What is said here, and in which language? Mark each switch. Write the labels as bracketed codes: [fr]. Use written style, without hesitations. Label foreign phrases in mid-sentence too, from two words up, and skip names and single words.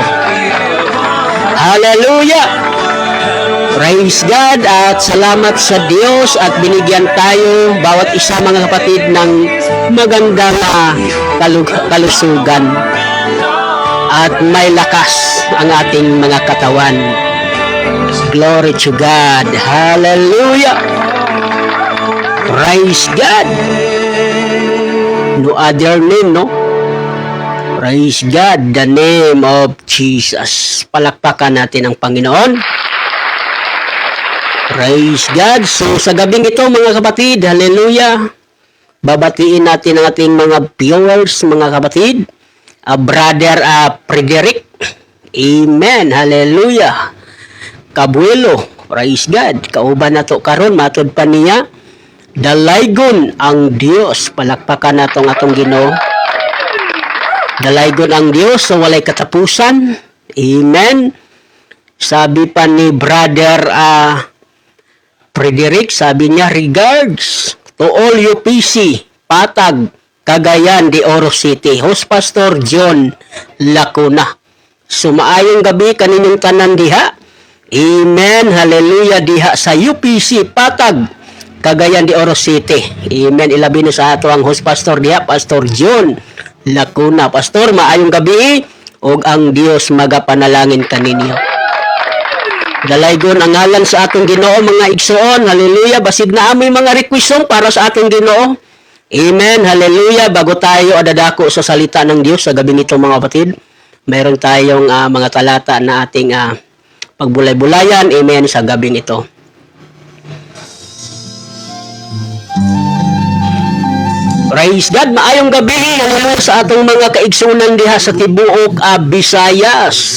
[tl] Hallelujah. [en] Praise God [tl] at salamat sa Diyos at binigyan tayo bawat isa mga kapatid ng magandang kalusugan at may lakas ang ating mga katawan. [en] Glory to God. Hallelujah. Praise God. No other name, no? Praise God, the name of Jesus. [tl] Palakpakan natin ang Panginoon. [en] Praise God. [tl] So sa gabing ito mga kapatid, hallelujah, babatiin natin ang ating mga viewers mga kapatid. Brother Frederick, amen, hallelujah. [en] Kabuelo, praise God. [ceb] Kauban na to karon, matod pa niya. Dalaygon ang Dios. Palakpakan na atong Ginoo. Dalaygon ang Dios, so walay katapusan. Amen. [tl] Sabi pa ni Brother Frederick, sabi niya, [en] regards to all UPC, Patag, Cagayan de Oro City, Host Pastor John Lacuna. [ceb] Sumaayong gabi kaninyong tanan diha. Amen, hallelujah, diha sa UPC, Patag, Cagayan de Oro City. Amen, ilabi na sa ato ang Host Pastor diha, Pastor John Lacuna. Pastor, maayong gabi, og ang Dios magapanalangin kaninyo. Dalaygon ang ngalan sa atong Ginoo mga igsoon. Hallelujah. Basig na amoy mga request para sa atong Ginoo. Amen. Hallelujah. [tl] Bago tayo adadako sa salita ng Diyos sa gabi nito mga kapatid, mayroon tayong mga talata na ating pagbulay-bulayan. Amen. Sa gabing ito. [en] Praise God, [ceb] maayong gabi sa atong mga kaigsunan diha sa tibuok Visayas.